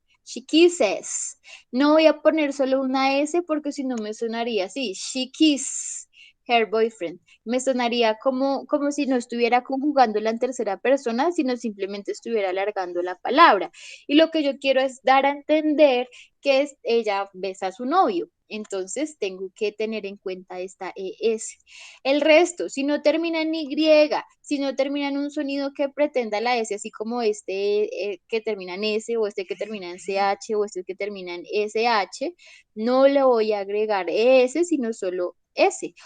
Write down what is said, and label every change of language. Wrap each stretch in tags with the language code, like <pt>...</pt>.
<en>She kisses.</en> <es>No voy a poner solo una S porque si no me sonaría así.</es> <en>She kisses her boyfriend.</en> <es>Me sonaría como si no estuviera conjugándola en tercera persona, sino simplemente estuviera alargando la palabra. Y lo que yo quiero es dar a entender que ella besa a su novio. Entonces tengo que tener en cuenta esta ES. El resto, si no termina en Y, si no termina en un sonido que pretenda la S, así como este que termina en S, o este que termina en CH, o este que termina en SH, no le voy a agregar ES, sino solo S.</es>